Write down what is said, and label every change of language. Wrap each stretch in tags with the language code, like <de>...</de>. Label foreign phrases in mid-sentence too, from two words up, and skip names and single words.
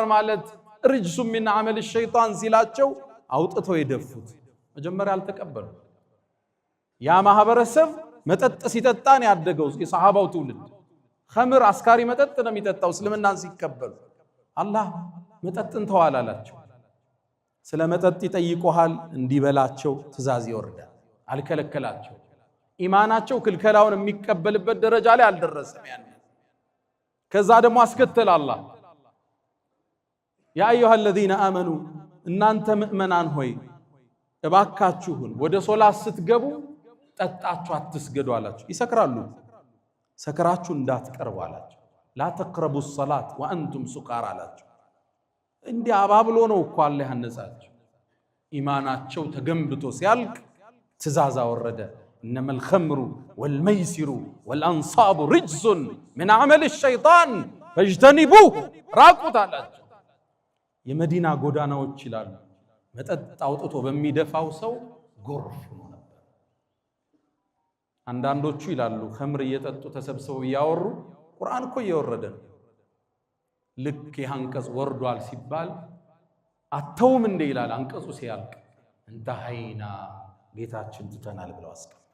<am>ማለት</am> <ar>رجس من عمل شيطان</ar> <am>ሲላቸው አውጥተው የደፉት። መጀመሪያ አልተቀበሉ። ያ ማህበረሰብ መጠጥ ሲጠጣን ያደገው የሰሃባው ትውልድ ኸምር አስካሪ መጠጥ ነው የሚጠጣው። እስልምናን ሲቀበሉ አላህ መጠጥን ተዋላላቸው። ስለ መጠጥ ይጠይቁሃል፣ እንዲበላቸው ትእዛዝ ይወርዳል። አልከለከላቸው። ኢማናቸው ክልከላውን የሚቀበልበት ደረጃ ላይ አልደረሰም። ያን ከዛ ደግሞ አስከተለ አላህ</am> <ar>يا أيها الذين آمنوا፣</ar> <am>እናንተ ምእመናን ሆይ እባካችሁን ወደ ሶላት ስትገቡ ጠጣችሁ አትስገዱ አላቸው። ይሰክራሉ፣ ሰክራችሁ እንዳትቀርቡ አላቸው።</am> <ar>لا تقربوا الصلاة وأنتم سكارى</ar> <am>አላቸው። እንዲህ አባብሎ ነው እኮ አላህ ያነጻቸው። ኢማናቸው ተገንብቶ ሲያልቅ ትእዛዝ አወረደ።</am> <ar>إنما الخمر والميسر والأنصاب رجس من عمل الشيطان فاجتنبوه،</ar> <am>راقوት አላቸው። የመዲና ጎዳናዎች ይላሉ መጠጥ አውጥቶ በሚደፋው ሰው ጎርፍ ነው ነበር። አንዳንዶቹ ይላሉ ኸምር እየጠጡ ተሰብስበው እያወሩ ቁርአን እኮ እየወረደ ነው። ልክ አንቀጽ ወርዷል ሲባል አተውም እንደ ይላል አንቀጹ ሲያልቅ እንተሃይና ጌታችን ትተናል ብለው አስቀምጡ።</am>